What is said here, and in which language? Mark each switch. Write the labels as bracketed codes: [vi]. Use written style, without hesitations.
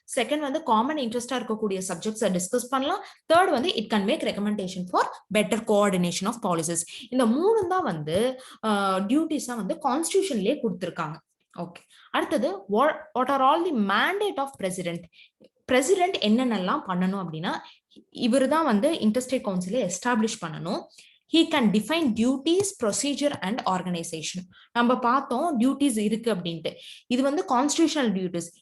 [ta] Second வந்து common இன்ட்ரெஸ்டா இருக்கக்கூடிய சப்ஜெக்ட்ஸை டிஸ்கஸ் பண்ணலாம். தேர்ட் வந்து [en] It can make recommendation for better coordination of policies. [ta] இந்த 3 தான் வந்து டியூட்டிஸா வந்து கான்ஸ்டிடியூஷன்லயே கொடுத்துருக்காங்க. [en] okay, [ta] அடுத்தது [en] What are all the mandate of president. [ta] President என்னென்னலாம் பண்ணணும் அப்படின்னா இவர் தான் வந்து இன்டர்ஸ்டேட் கவுன்சிலை எஸ்டாப்ளிஷ் பண்ணணும். [en] he can define duties, procedure and organization. [ta] நம்ம பார்த்தோம் டியூட்டிஸ் இருக்கு அப்படின்ட்டு. இது வந்து கான்ஸ்டிடியூஷனல் டியூட்டிஸ்.